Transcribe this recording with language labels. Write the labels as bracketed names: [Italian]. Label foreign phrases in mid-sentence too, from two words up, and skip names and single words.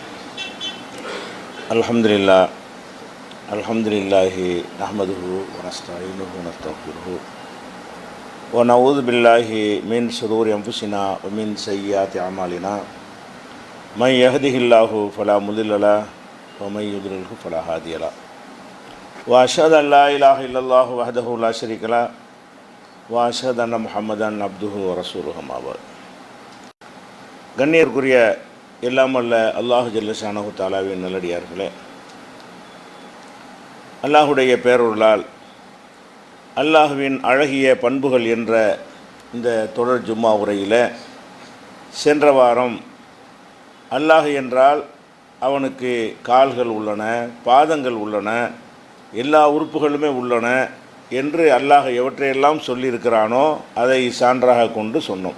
[Arabic] الحمد لله نحمده ونستعينه ونستغفره ونعوذ بالله من شرور أنفسنا ومن سيئات أعمالنا من يهده الله فلا مضل له ومن يضلله فلا هادي له وأشهد أن لا إله إلا الله وحده لا شريك له وأشهد أن محمدا عبده ورسوله أما بعد. [Tamil] கண்ணியருக்குரிய எல்லாமல்ல [Arabic] الله جل شأنه [Tamil] தஆலாவின் நல்லடியார்களே, அல்லாஹுடைய பேரருளால் அல்லாஹுவின் அழகிய பண்புகள் என்ற இந்த தொடர் ஜும்மா உரையில் சென்ற வாரம் அல்லாஹ் என்றால் அவனுக்கு கால்கள் உள்ளன, பாதங்கள் உள்ளன, எல்லா உறுப்புகளுமே உள்ளன என்று அல்லாஹ் எவற்றையெல்லாம் சொல்லியிருக்கிறானோ அதை சான்றாக கொண்டு சொன்னோம்.